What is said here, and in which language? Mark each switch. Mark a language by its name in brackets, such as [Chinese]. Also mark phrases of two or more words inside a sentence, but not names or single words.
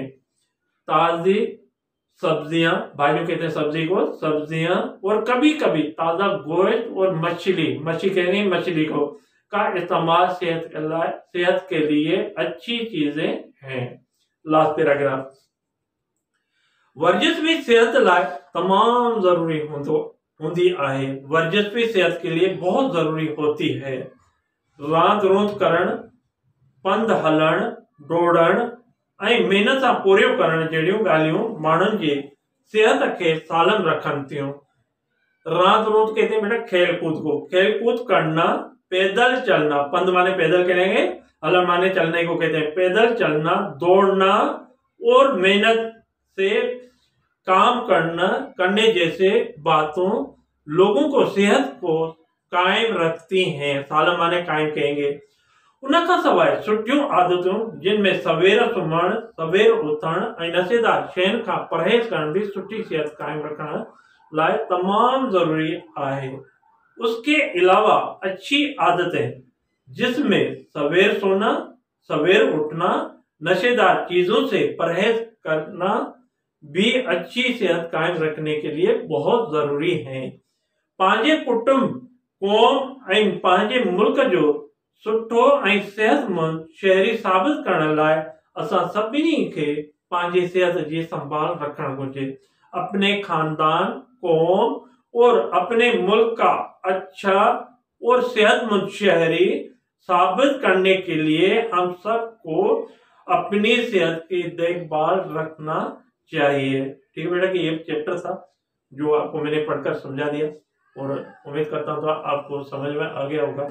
[Urdu] تازی سبزیاں، ڀاڄیوں کہتے ہیں سبزی کو، سبزیاں اور کبھی کبھی تازہ گوشت اور مچھلی، مچھلی کہیں گے مچھلی کو، کا استعمال صحت کے لیے اچھی چیزیں ہیں. [English] last paragraph, [Sindhi] वर्जिश भी सेहत लाइ तमाम जरूरी होंदी आहे। [Urdu] ورزش بھی صحت کے لیے بہت ضروری ہوتی ہے. [Sindhi] रांद रूंद करण, पंध हलण, डोड़ण ऐं मेहनत सां पूरियो करण जहिड़ियूं ॻाल्हियूं माण्हुनि जी सेहत खे सालम रखनि थियूं। راند روند [Urdu] کہتے ہیں بیٹا کھیل کود کو، کھیل کود کرنا، پیدل چلنا، پندھ مانے پیدل کہیں گے، ہلن مانے چلنے کو کہتے ہیں، پیدل چلنا، دوڑنا اور محنت سے کام کرنے جیسے باتوں لوگوں کو صحت کو قائم رکھتی ہیں. سالم مانے قائم کہیں گے. [Sindhi] उनखां सवाइ सुठियूं आदतूं जिनमें सवेर सुम्हण, सवेर उथण ऐं नशेदार शयुनि खां परहेज करण भी सुठी सेहत कायम रखण लाइ तमाम जरूरी आहे। [Urdu] اس کے علاوہ اچھی عادتیں جس میں سویر سونا، سویر اٹھنا، نشہ دار چیزوں سے پرہیز کرنا بھی اچھی صحت قائم رکھنے کے لیے بہت ضروری ہے. [Sindhi] पंहिंजे कुटुंब, कौम ऐं पंहिंजे मुल्क जो सुठो ऐं सेहतमंद शहरी साबित करण लाइ असां सभिनी खे पंहिंजी सेहत जी संभाल रखण घुर्जे। [Urdu] اپنے خاندان، قوم اور اپنے ملک کا اچھا اور صحت مند شہری ثابت کرنے کے لیے ہم سب کو اپنی صحت کی دیکھ بھال رکھنا چاہیے. ٹھیک ہے بیٹا، کہ یہ چیپٹر تھا جو آپ کو میں نے پڑھ کر سمجھا دیا، اور امید کرتا ہوں تو آپ کو سمجھ میں آ گیا ہوگا.